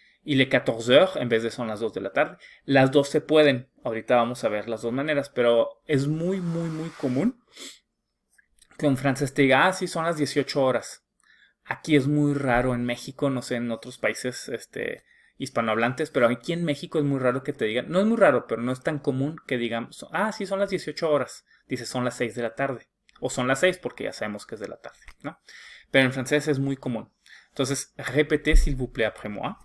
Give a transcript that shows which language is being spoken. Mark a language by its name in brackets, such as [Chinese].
[French] Il est 14 heures, [Spanish] en vez de son las 2 de la tarde. Las dos se pueden. Ahorita vamos a ver las dos maneras, pero es muy, muy, muy común que un francés te diga, sí, son las 18 horas. Aquí es muy raro en México, no sé, en otros países hispanohablantes, pero aquí en México es muy raro que te digan, no es muy raro, pero no es tan común que digan, sí, son las 18 horas. Dice, son las 6 de la tarde. O son las 6 porque ya sabemos que es de la tarde, ¿no? Pero en francés es muy común. Entonces, [French] répétez s'il vous plaît après moi.